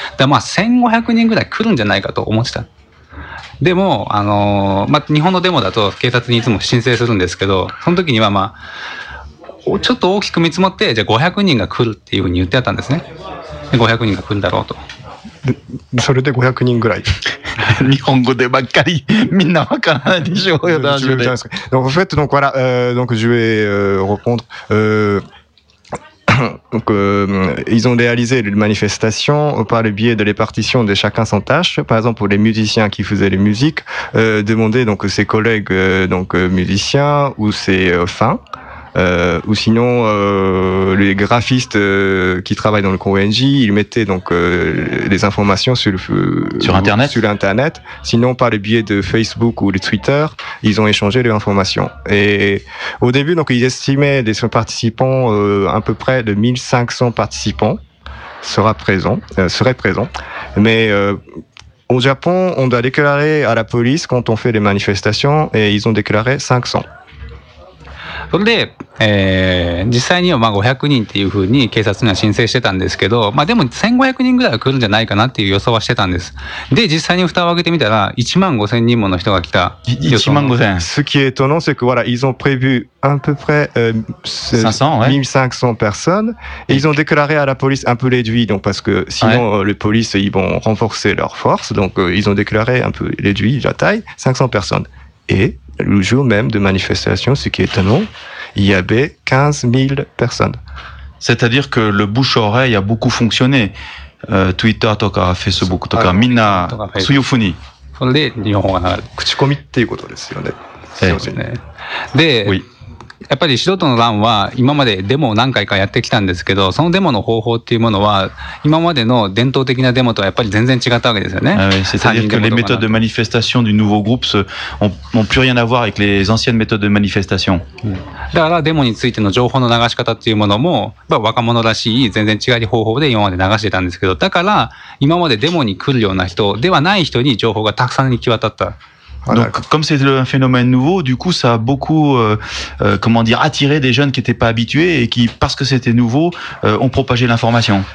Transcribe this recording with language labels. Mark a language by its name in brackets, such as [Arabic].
[Japanese] で、まあ1500人ぐらい来るんじゃないかと思ってた。でも、まあ日本のデモだと警察にいつも申請するんですけど、その時にはまあ、ちょっと大きく見積もって、じゃあ500人が来るっていうふうに言ってあったんですね。で500人が来るだろうと。でそれで500人ぐらい。日本語でばっかり、みんなわからないでしょうよ、大丈夫ですか。 [French] Donc, en fait, donc, voilà, donc, je vais répondre. Donc, ils ont réalisé une manifestation par le biais de répartition de chacun sans tâche. Par exemple, pour les musiciens qui faisaient les musiques, demander donc ses collègues donc, musiciens ou ses fans. Ou sinon, les graphistes qui travaillent dans le CONG, ils mettaient donc les informations sur Internet. Sinon, par le biais de Facebook ou de Twitter, ils ont échangé les informations. Et au début, donc, ils estimaient des participants à peu près de 1500 participants seraient présents. Mais au Japon, on doit déclarer à la police quand on fait des manifestations et ils ont déclaré 500. [Japanese] それで、実際にはまあ500人っていうふうに警察には申請してたんですけど、まあでも1500人ぐらいは来るんじゃないかなっていう予想はしてたんです。で、実際に蓋を開けてみたら、1万5000人もの人が来た。 1万5000。 [French] Ce qui est étonnant, c'est que voilà, ils ont prévu à peu près 1500 personnes, et ils ont déclaré à la police un peu réduit, donc parce que sinon,les polices, ils vont renforcer leurs forces, donc ils ont déclaré un peu réduit la taille, 500 personnes. Et... Le jour même de manifestation, ce qui est étonnant, il y avait 15 000 personnes. C'est-à-dire que le bouche-oreille a beaucoup fonctionné. [Japanese] Twitter, toka, Facebook, toka, minna, suyofuni. それで日本語が流れて。口コミっていうことですよね。で、やっぱり素人の乱は今までデモを何回かやってきたんですけど、そのデモの方法っていうものは今までの伝統的なデモとはやっぱり全然違ったわけですよね。 [French] C'est-à-dire que les méthodes de manifestation du nouveau groupe n'ont plus rien à voir avec les anciennes méthodes de manifestation. [Japanese] だからデモについての情報の流し方っていうものも、まあ、若者らしい全然違う方法で今まで流してたんですけど、だから今までデモに来るような人ではない人に情報がたくさん行き渡った。 [French] Donc, comme c'est un phénomène nouveau, du coup, ça a beaucoup, attiré des jeunes qui n'étaient pas habitués et qui, parce que c'était nouveau, ont propagé l'information.